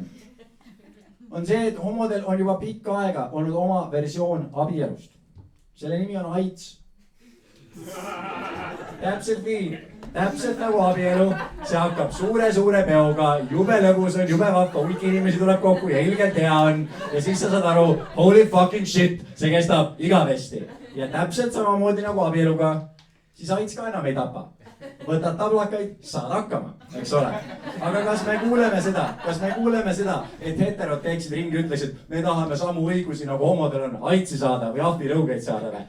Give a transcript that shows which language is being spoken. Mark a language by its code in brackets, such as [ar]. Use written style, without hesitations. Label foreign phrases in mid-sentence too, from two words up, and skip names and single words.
[et] on see, et homodel on juba pikka aega olnud oma versioon abielust. selle nimi on AIDS. täpselt nii, täpselt nagu abielu, see hakkab suure peoga, jube lõbus on, jube vahva, hulk inimesi tuleb kokku ja ilgelt hea on. ja siis sa saad aru, [en] holy fucking shit, [et] see kestab igavesti. ja täpselt samamoodi nagu abieluga, siis AIDS ka enam ei tapa. võtad tablakaid, saad hakkama, eks ole. aga kas me kuuleme seda, et heterod käiksid ringi, ütleksid, me tahame samu õigusi nagu homodel on AIDSi saada või ahvirõugeid saada või?